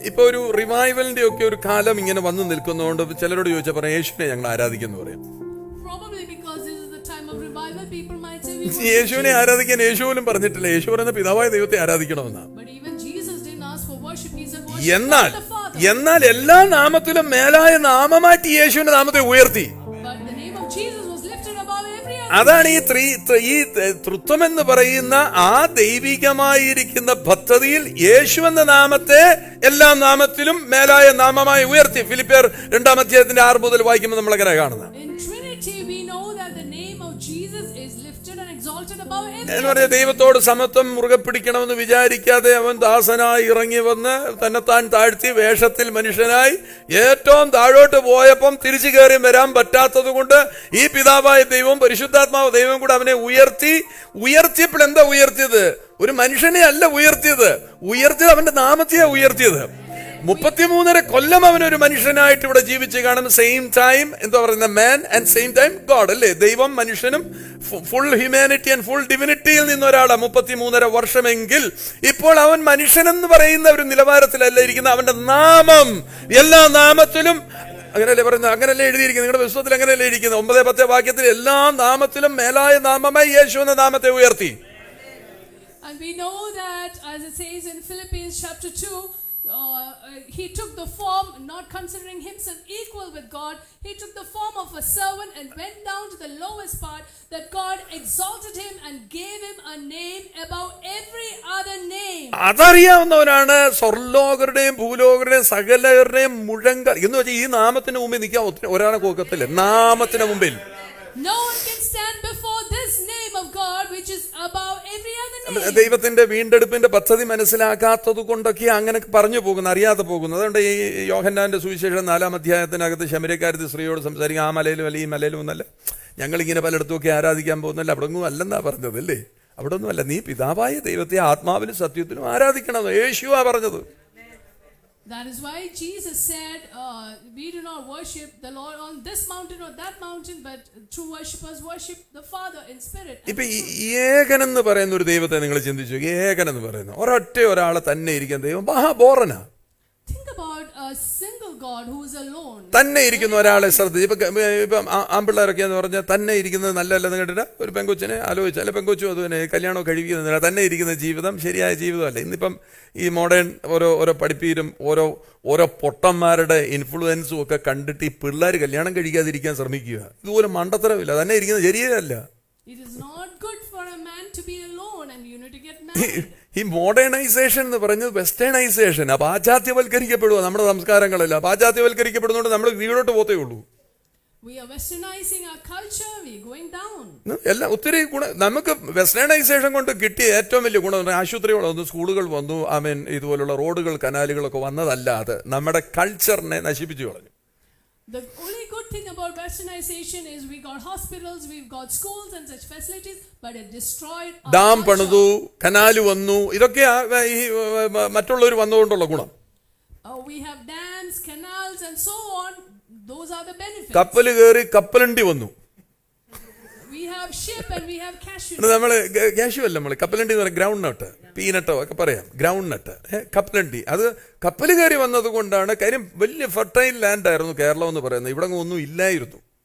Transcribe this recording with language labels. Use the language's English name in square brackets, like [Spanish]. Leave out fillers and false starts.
[Malayalam] ഇപ്പൊ ഒരു റിവൈവലിന്റെ ഒക്കെ ഒരു കാലം ഇങ്ങനെ വന്നു നിൽക്കുന്നതുകൊണ്ട് ചിലരോട് ചോദിച്ചാൽ പറയാം യേശുവിനെ ഞങ്ങൾ ആരാധിക്കുന്നു പറയാം. [English] Probably because this is the time of revival, people might say we worship [Malayalam] യേശുവിനെ ആരാധിക്കാൻ യേശു പോലും പറഞ്ഞിട്ടില്ല. യേശു പറയുന്ന പിതാവായ ദൈവത്തെ ആരാധിക്കണമെന്നാ. [English] But even Jesus didn't ask for worship. He said worship the Father. [Malayalam] എന്നാൽ എല്ലാ നാമത്തിലും മേലായ നാമമാറ്റി യേശുവിന്റെ നാമത്തെ ഉയർത്തി. [English] But the name of Jesus was lifted above every other. [Malayalam] അതാണ് ഈ തൃത്വം എന്ന് പറയുന്ന ആ ദൈവികമായിരിക്കുന്ന പദ്ധതിയിൽ യേശു എന്ന നാമത്തെ എല്ലാ നാമത്തിലും മേലായ നാമമായി ഉയർത്തി. ഫിലിപ്പിയർ 2-ാം അധ്യായത്തിന്റെ 6 മുതൽ വായിക്കുമ്പോൾ നമ്മൾ അങ്ങനെ കാണുന്നത്. [English] In Trinity we know that the name of Jesus is lifted and exalted above every [Malayalam] എന്ന് പറഞ്ഞ ദൈവത്തോട് സമത്വം മുറുകെ പിടിക്കണമെന്ന് വിചാരിക്കാതെ അവൻ ദാസനായി ഇറങ്ങി വന്ന് തന്നെത്താൻ താഴ്ത്തി വേഷത്തിൽ മനുഷ്യനായി ഏറ്റവും താഴോട്ട് പോയപ്പം തിരിച്ചു കയറി വരാൻ പറ്റാത്തത് കൊണ്ട് ഈ പിതാവായ ദൈവവും പരിശുദ്ധാത്മാവ് ദൈവം കൂടെ അവനെ ഉയർത്തിയപ്പോൾ എന്താ ഉയർത്തിയത്? ഒരു മനുഷ്യനെ അല്ല ഉയർത്തിയത് അവന്റെ നാമത്തെയാ ഉയർത്തിയത്. 33.5 കൊല്ലം അവനൊരു മനുഷ്യനായിട്ട് ഇവിടെ ജീവിച്ച് കാണും. [English] same time [Malayalam] എന്താ പറയുന്ന [English] man and same time God [Malayalam] അല്ലേ? ദൈവം മനുഷ്യനും [English] full humanity and full ഡിവിനിറ്റിയിൽ [Malayalam] നിന്ന് ഒരാളാണ് 33.5 വർഷമെങ്കിൽ ഇപ്പോൾ അവൻ മനുഷ്യനെന്ന് പറയുന്ന ഒരു നിലവാരത്തിലല്ല ഇരിക്കുന്ന. അവന്റെ നാമം എല്ലാ നാമത്തിലും അങ്ങനെയല്ലേ പറയുന്നത്? അങ്ങനെയല്ലേ എഴുതിയിരിക്കുന്നത്? നിങ്ങളുടെ പുസ്തകത്തിൽ അങ്ങനെയല്ലേ ഇരിക്കുന്നത്? 9-10 വാക്യത്തിൽ എല്ലാ നാമത്തിലും മേലായ നാമമായി യേശു എന്ന നാമത്തെ ഉയർത്തി. [English] And we know that, as it says in Philippians chapter 2, he took the form, not considering himself equal with God. He took the form of a servant and went down to the lowest part, that God exalted him and gave him a name above every other name. [Malayalam] അതറിയാവുന്നവരാണ് സ്വർലോകരുടെയും ഭൂലോകരുടെയും സകലരുടെയും മുഴങ്കാൽ എന്ന് വെച്ചാൽ ഈ നാമത്തിന് മുമ്പിൽ നിൽക്കാൻ ഒരാളെ കോക്കത്തില്ല. നാമത്തിന് മുമ്പിൽ [English] No one can stand before this name of God, which is above every other name. [Malayalam] ദൈവത്തിന്റെ വീണ്ടെടുപ്പിന്റെ പദ്ധതി മനസ്സിലാക്കാത്തത് കൊണ്ടൊക്കെ അങ്ങനെ പറഞ്ഞു പോകുന്നു, അറിയാതെ പോകുന്നു. അതുകൊണ്ട് ഈ യോഹന്നാന്റെ സുവിശേഷം 4-ാം അധ്യായത്തിനകത്ത് ശമര്യക്കാരത്തി സ്ത്രീയോട് സംസാരിക്കും, ആ മലയിലും അല്ല ഈ മലയിലും ഒന്നല്ല, ഞങ്ങളിങ്ങനെ പലയിടത്തുമൊക്കെ ആരാധിക്കാൻ പോകുന്നല്ല, അവിടെ ഒന്നും അല്ലെന്നാ പറഞ്ഞത് അല്ലേ? അവിടെ ഒന്നുമല്ല, നീ പിതാവായ ദൈവത്തെ ആത്മാവിലും സത്യത്തിലും ആരാധിക്കണം, യേശുവാ പറഞ്ഞത്. [English] That is why Jesus said, we do not worship the Lord on this mountain or that mountain, but true worshippers worship the Father in spirit. [Malayalam] ഇപ്പൊ ഏകനെന്ന് പറയുന്ന ഒരു ദൈവത്തെ നിങ്ങൾ ചിന്തിച്ചു, ഏകനെന്ന് പറയുന്നു ഒരൊറ്റ ഒരാളെ തന്നെ ഇരിക്കുന്ന ദൈവം ബോറനാ. [English] Think about a single God who is alone. [Malayalam] തന്നെ ഇരിക്കുന്ന ഒരാളെ ശ്രദ്ധിച്ചു. ഇപ്പം ആമ്പിള്ളേരൊക്കെ എന്ന് പറഞ്ഞാൽ തന്നെ ഇരിക്കുന്നത് നല്ലതല്ലെന്ന് കേട്ടിട്ട് ഒരു പെങ്കൊച്ചിനെ ആലോചിച്ചു, അല്ലെ പെങ്കൊച്ചു അതുപോലെ കല്യാണം കഴിക്കുന്നത് തന്നെ ഇരിക്കുന്ന ജീവിതം ശരിയായ ജീവിതമല്ല. ഇന്നിപ്പം ഈ മോഡേൺ ഓരോ പഠിപ്പീരും ഓരോ പൊട്ടന്മാരുടെ ഇൻഫ്ലുവൻസും ഒക്കെ കണ്ടിട്ട് ഈ പിള്ളേർ കല്യാണം കഴിക്കാതിരിക്കാൻ ശ്രമിക്കുക. ഇതുപോലെ മണ്ടത്തരമില്ല, തന്നെ ഇരിക്കുന്നത് ശരിയല്ല. [English] It is not good for a man to be alone and you need to get married. [Malayalam] ഈ മോഡേണൈസേഷൻ എന്ന് പറയുന്നത് വെസ്റ്റേണൈസേഷൻ, പാശ്ചാത്യവൽക്കരിക്കപ്പെടുക. നമ്മുടെ സംസ്കാരങ്ങളല്ല പാശ്ചാത്യവൽക്കരിക്കപ്പെടുന്നതുകൊണ്ട് നമ്മൾ വീടോട്ട് പോത്തേ ഉള്ളൂ. [English] We are westernizing our culture, we are going down. [Malayalam] എല്ലാം ഒത്തിരി നമുക്ക് വെസ്റ്റേണൈസേഷൻ കൊണ്ട് കിട്ടിയ ഏറ്റവും വലിയ ഗുണം ആശുപത്രികൾ വന്നു, സ്കൂളുകൾ വന്നു, ഇതുപോലുള്ള റോഡുകൾ കനാലുകളൊക്കെ വന്നതല്ലാതെ നമ്മുടെ കൾച്ചറിനെ നശിപ്പിച്ചു കളഞ്ഞു. [English] The only good thing about westernization is we got hospitals, we've got schools and such facilities, but it destroyed our dam culture. [Malayalam] പണിതു, കനാല് വന്നു, ഇതൊക്കെ ഈ മറ്റുള്ളവർ വന്നുകൊണ്ടുള്ള ഗുണം. [English] We have dams, canals and so on. Those are the benefits. [Malayalam] കപ്പല് കയറി കപ്പലണ്ടി വന്നു. [English] We have ship and we have cashew. [Malayalam] നമ്മള് കാഷ്യൂ അല്ല, നമ്മള് കപ്പലണ്ടി എന്ന് പറയാം, [English] ground nut, [Malayalam] പീനട്ടോ ഒക്കെ പറയാം, ഗ്രൗണ്ട് നട്ട്, കപ്പലണ്ടി. അത് കപ്പല് കയറി വന്നത് കൊണ്ടാണ്. കാര്യം വലിയ [English] fertile land [Malayalam] ആയിരുന്നു കേരളം എന്ന് പറയുന്നത്, ഇവിടെ ഒന്നും ഇല്ലായിരുന്നു.